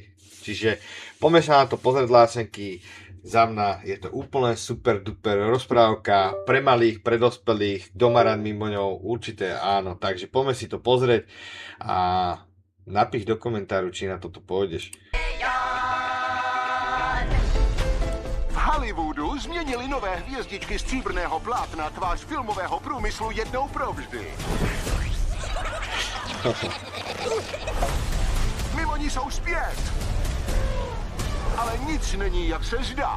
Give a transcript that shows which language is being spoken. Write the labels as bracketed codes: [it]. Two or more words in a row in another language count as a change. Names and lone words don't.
[sk] Čiže poďme sa na to pozrieť, lásenky. Za mňa je to úplne [en] super duper [sk] rozprávka pre malých, pre dospelých, kto má rád Mimoňov, určite áno, takže poďme si to pozrieť a napíš do komentáru, či na toto pôjdeš. [cs] V Hollywoodu změnili nové hvězdičky stříbrného plátna tvář filmového průmyslu jednou provždy. Mimoni jsou zpět. Ale nic není, jak se zdá.